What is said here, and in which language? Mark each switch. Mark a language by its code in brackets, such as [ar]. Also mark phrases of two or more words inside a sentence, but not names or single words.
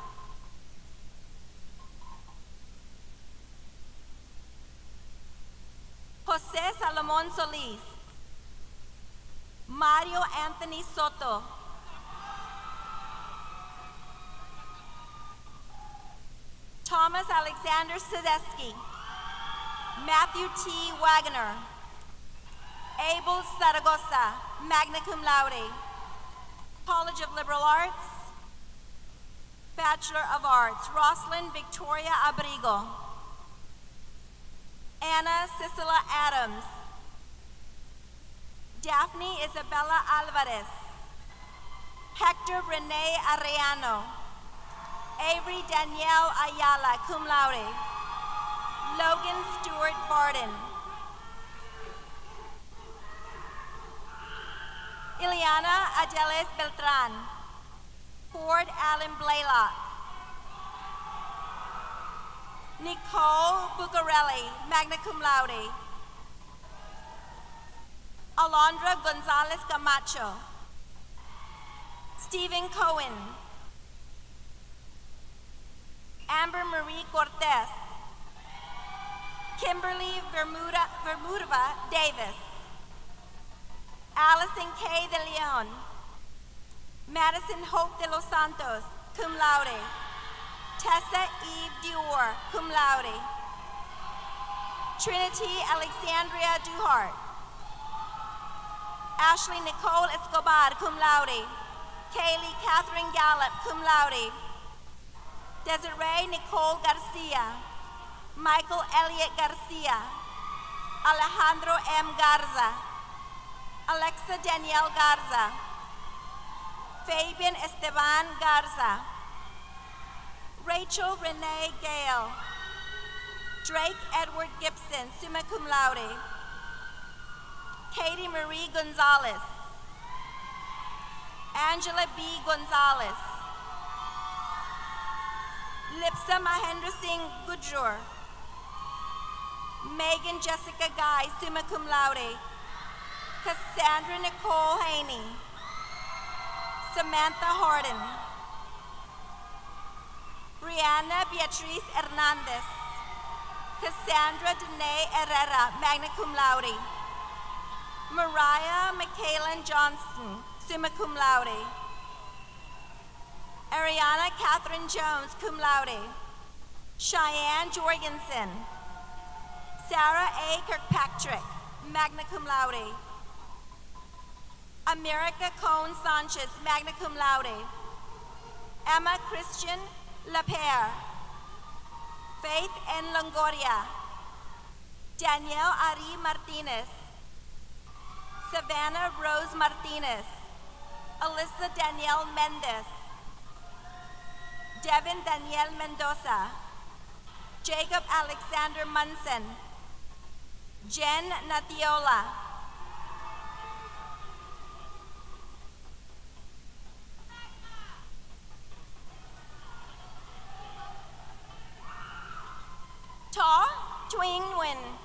[en] Jose Salomon Solis. Mario Anthony Soto. Thomas Alexander Sadesky. Matthew T. Wagner. Abel Zaragoza, [la] magna cum laude. [en] College of Liberal Arts. Bachelor of Arts, Rosalind Victoria Abrigo. Anna Cicela Adams. Daphne Isabella Alvarez. Hector Rene Arellano. Avery Danielle Ayala, [la] cum laude. [en] Logan Stewart Barden. Ileana Adeles Beltran. Ford Allen Blaylock. Nicole Bucarelli, [la] magna cum laude. [en] Alondra Gonzalez Camacho. Stephen Cohen. Amber Marie Cortez. Kimberly Vermudova Davis. Allison K. de Leon. Madison Hope de los Santos, [la] cum laude. [en] Tessa Eve Dior, [la] cum laude. [en] Trinity Alexandria Duhart. Ashley Nicole Escobar, [la] cum laude. [en] Kaylee Catherine Gallup, [la] cum laude. [en] Desiree Nicole Garcia. Michael Elliott Garcia. Alejandro M. Garza. Alexa Danielle Garza. Fabian Esteban Garza. Rachel Renee Gale. Drake Edward Gibson, [la] summa cum laude. [en] Katie Marie Gonzalez. Angela B. Gonzalez. Lipsa Mahendra Singh Gujur. Megan Jessica Guy, [la] summa cum laude. [en] Cassandra Nicole Haney. Samantha Harden. Brianna Beatriz Hernandez. Cassandra Dene Herrera, [la] magna cum laude. [en] Mariah Michaelan Johnston, [la] summa cum laude. [en] Ariana Catherine Jones, [la] cum laude. [en] Cheyenne Jorgensen. Sarah A. Kirkpatrick, [la] magna cum laude. [en] America Cone Sanchez, [la] magna cum laude. [en] Emma Christian Lapierre. Faith N. Longoria. Danielle Ari Martinez. Savannah Rose Martinez. Alyssa Danielle Mendez. Devin Danielle Mendoza. Jacob Alexander Munson. Jen Natiola. Ta Twing Nguyen.